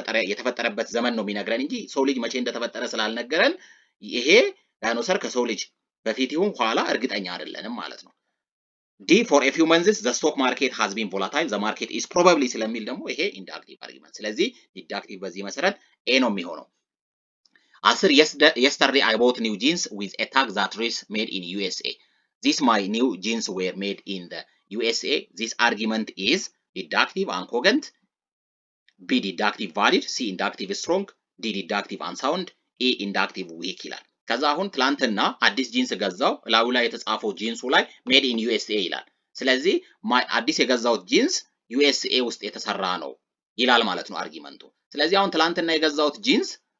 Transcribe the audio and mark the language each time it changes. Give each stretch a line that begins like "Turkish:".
Amharic: የተፈጠረበት ዘመን ነው የሚነግረን እንጂ ሰው ልጅ መቼ እንደተፈጠረ ስላልነገረን ይሄ ዳይኖሰር ከሰው ልጅ በፊት ይሁን ኋላ እርግጠኛ አይደለንም ማለት ነው።
English: D, for a few months the stock market has been volatile, the market is probably
Amharic: ስለሚል ደግሞ ይሄ ኢንዳክቲቭ አርጊመንት። ስለዚህ ዲዳክቲቭ በዚህ መሰረት ኤ ነው የሚሆነው።
English: 10 yesterday I bought new jeans with a tag that reads made in USA. These my new jeans were made in the USA. This argument is deductive uncogent, B deductive valid, C inductive strong, D deductive unsound, E inductive weak
Amharic: ይላል። ከዛ አሁን ትላንትና አዲስ ጂንስ ገዛው፣ ላዩ ላይ የተጻፈው ጂንሱ ላይ ሜድ ኢን ዩኤስኤ ይላል። ስለዚህ አዲስ የገዛውት ጂንስ ዩኤስኤ ውስጥ የተሰራ ነው ይላል ማለት ነው አርጊመንቱ። ስለዚህ አሁን ትላንትና የገዛውት ጂንስ